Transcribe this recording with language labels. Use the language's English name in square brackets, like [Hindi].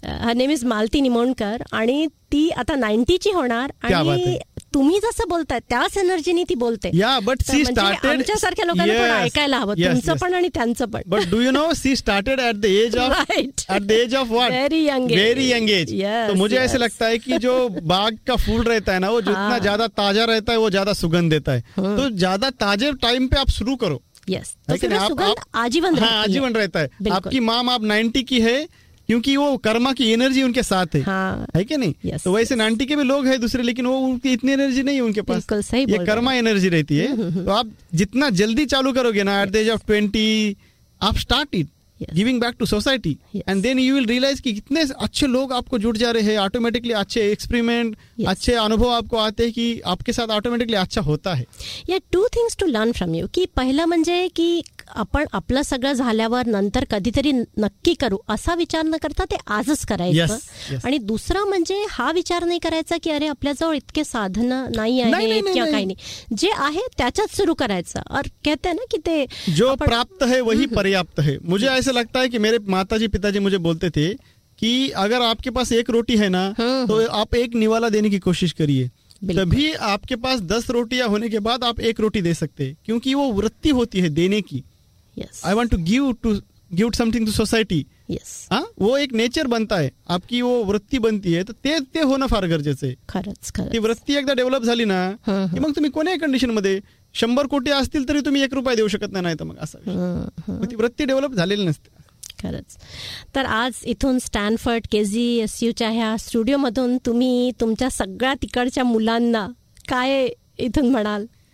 [English] her name is [Marathi] Malati Nimonkar आणि ती आता 90 ची होणार आणि तुम्ही जसं बोलताय त्याच एनर्जीने ती बोलते। [English] yeah but she started, [Marathi] आमच्यासारख्या लोकांना पण ऐकायला हवं, तुमचं पण आणि त्यांचं पण। [English] But do you know she started at the age of, at the age of what? Very young age. Very young age. [Hindi] तो मुझे ऐसे लगता है कि जो बाग का फूल रहता है ना, वो जितना ज्यादा ताजा रहता है वो ज्यादा सुगंध देता है। तो ज्यादा ताजे टाइम पे आप शुरू करो। यस, आजीवन आजीवन रहता है। आपकी माम आप 90 की है क्योंकि वो कर्मा की एनर्जी उनके साथ है। हाँ, है कि नहीं? यस, तो वैसे 90 के भी लोग है दूसरे, लेकिन वो उनकी इतनी एनर्जी नहीं है उनके पास। बिल्कुल सही, ये कर्मा एनर्जी रहती है। तो आप जितना जल्दी चालू करोगे ना, [English] at the age of 20 [Hindi] आप [English] start it giving back to society and then you will realise [Hindi] कि कितने अच्छे लोग आपको जुड़ जा रहे हैं। ऑटोमेटिकली अच्छे एक्सपेरिमेंट, अच्छे अनुभव आपको आते हैं कि आपके साथ ऑटोमेटिकली अच्छा होता है। [English] या two things to learn from you, [Marathi] कि पहला म्हणजे कि आपण आपलं सगळं झाल्यावर नंतर कधीतरी नक्की करू असा विचार न करता ते आजच करायचं। [English] yes, [Marathi] आणि दुसरा म्हणजे हा विचार नाही करायचा की अरे आपल्याजवळ इतके साधनं नाही आहेत किंवा काही नाही, जे आहे त्याच्यात सुरू करायचं। [Hindi] और कहते ना की ते जो प्राप्त है वही पर्याप्त है। मुझे ऐसे लगता है कि मेरे माताजी पिताजी मुझे बोलते थे कि अगर आपके पास एक रोटी है ना तो आप एक निवाला देने की कोशिश करिए, तभी आपके पास 10 रोटियां होने के बाद आप एक रोटी दे सकते हैं, क्योंकि वो वृत्ति होती है देने की। [English] Yes. I want to give something to society. Yes. [Hindi] वो एक नेचर बनता है, आपकी वो वृत्ति बनती है, [Marathi] तो ते होना फार गरजेचे। खरच वृत्ती एकदा डेव्हलप झाली ना की मग तुम्ही कोणत्याही कंडिशन मध्ये 100 कोटी असतील तरी तुम्ही 1 रुपया देऊ शकत नाही, तर मग असं ती वृत्ती डेव्हलप झालेली नसते। खरंच। तर आज इथून स्टॅनफर्ड KGSU ह्या स्टुडिओ मधून तुम्ही तुमच्या सगळ्या तिकडच्या मुलांना काय इथून म्हणाल?